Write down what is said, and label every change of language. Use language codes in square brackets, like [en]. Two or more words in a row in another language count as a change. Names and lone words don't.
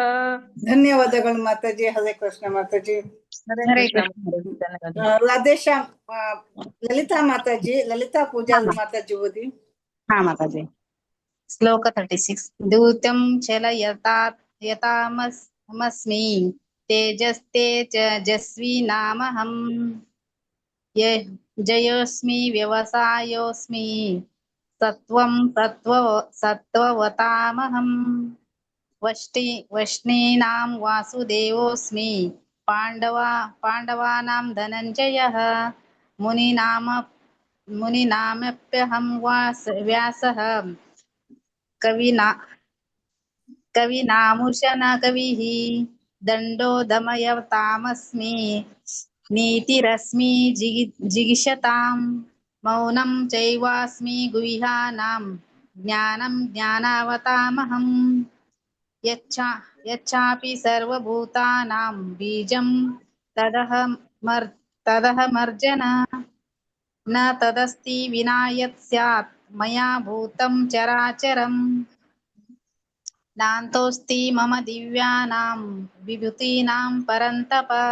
[kn] ಧನ್ಯವಾದಗಳು ಮಾತಾಜಿ. ಹರೇ ಕೃಷ್ಣ ಮಾತಾಜಿ. ಲದೇಶ ಲಲಿತಾ ಮಾತಾಜಿ, ಲಲಿತಾ ಪೂಜಾ ಮಾತಾಜಿ ಓದಿ. ಹಾ ಮಾತಾಜಿ. ಶ್ಲೋಕ 36. [sa] ದೂತ್ಯಂ ಚಲಯತಾಮಸ್ಮಿ ತೇಜಸ್ವಿ ನಾಮಹಂ ಜಯೋಸ್ಮಿ ವ್ಯವಸಾಯೋಸ್ಮಿ ಸತ್ವವತಾಮಹಂ ವಷ್ಣೀನಾಂ ವಾಸುದೇವೋಸ್ಮಿ ಪಾಂಡವಾನಾಂ ಧನಂಜಯಃ ಮುನಿನಾಮಪ್ಯಹಂ ವ್ಯಾಸಃ ಕವಿನಾಮುಶನ ಕವಿಃ ದಂಡೋ ದಮಯತಾಮಸ್ಮಿ ನೀತಿರಸ್ಮಿ ಜಿಗಿಷತಾಂ ಮೌನಂ ಚೈವಾಸ್ಮಿ ಗುಹ್ಯಾನಾಂ ಜ್ಞಾನಂ ಜ್ಞಾನಾವತಾಮಹಂ ಯಚ್ಚಾಪಿ ಸರ್ವಭೂತಾನಾಂ ಬೀಜಂ ತದಹಮರ್ಜನ ನ ತದಸ್ತಿ ವಿನಾ ಯತ್ ಸ್ಯಾತ್ ಮಯಾ ಭೂತಂ ಚರಾಚರಂ ನಾಂತೋಸ್ತಿ ಮಮ ದಿವ್ಯಾನಾಂ ವಿಭೂತೀನಾಂ ಪರಂತಪ